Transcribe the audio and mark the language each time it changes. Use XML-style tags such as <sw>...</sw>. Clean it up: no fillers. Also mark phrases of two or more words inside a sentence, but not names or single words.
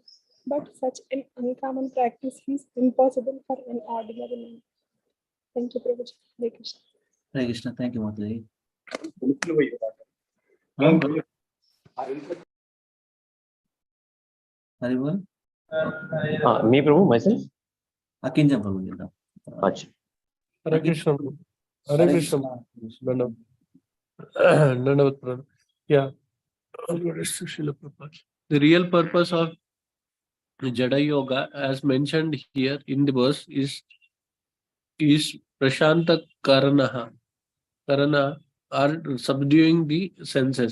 <en>But such an uncommon practice is impossible for an ordinary man. Thank you, Prabhuji. Hare Krishna. Hare Krishna. Thank you, Mataji. Haribol? Me, Prabhu, myself.</en> <te>అకింజం ప్రభు చేద్దాం.</te> <en>Acha. Hare Krishna. Hare Krishna.</en> <hi>दण्डवत् प्रणाम.</hi> <en>Yeah. The real purpose of Jada Yoga, as mentioned here in the verse, is</en> <sa>प्रशान्त करण,</sa> <en>or subduing the senses.</en>